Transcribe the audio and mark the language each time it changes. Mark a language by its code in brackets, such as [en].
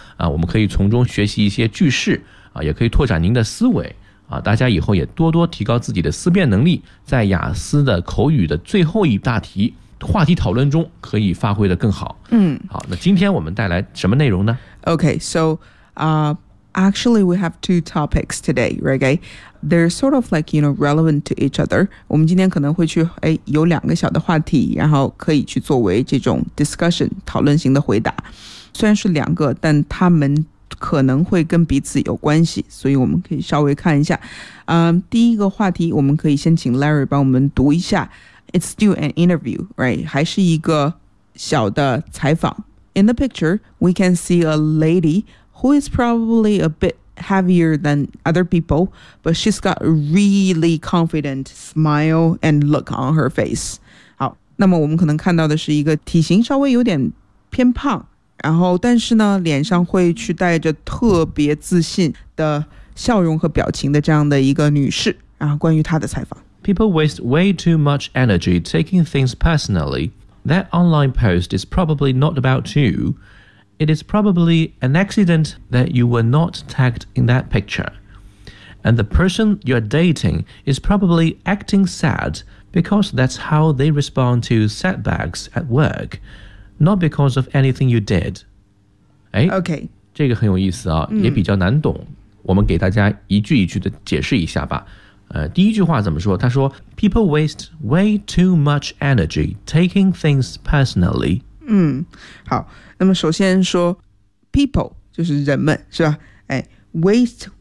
[zh] 我们可以从中学习一些句式啊，也可以拓展您的思维啊，大家以后也多多提高自己的思辨能力，在雅思的口语的最后一大题话题讨论中可以发挥得更好。好，那今天我们带来什么内容呢？ [en] Okay, so actually, we have two topics today, right? They're sort of like, you know, relevant to each other. [zh] 我们今天可能会去，有两个小的话题，然后可以去作为这种 discussion, 讨论型的回答。虽然是两个，但他们可能会跟彼此有关系，所以我们可以稍微看一下。第一个话题，我们可以先请 Larry 帮我们读一下。 [en] It's still an interview, right? [zh] 还是一个小的采访。 [en] In the picture, we can see a lady... who is probably a bit heavier than other people, but she's got a really confident smile and look on her face. [zh] 好，那么我们可能看到的是一个体型稍微有点偏胖，然后但是呢，脸上会去带着特别自信的笑容和表情的这样的一个女士，然后关于她的采访。 [en] People waste way too much energy taking things personally. That online post is probably not about you. It is probably an accident that you were not tagged in that picture. And the person you're dating is probably acting sad because that's how they respond to setbacks at work, not because of anything you did. Okay. [zh] 这个很有意思啊，也比较难懂。我们给大家一句一句的解释一下吧。第一句话怎么说？他说 [en] People waste way too much energy taking things personally. [zh] 好，那么首先说 people 就是人们是吧，waste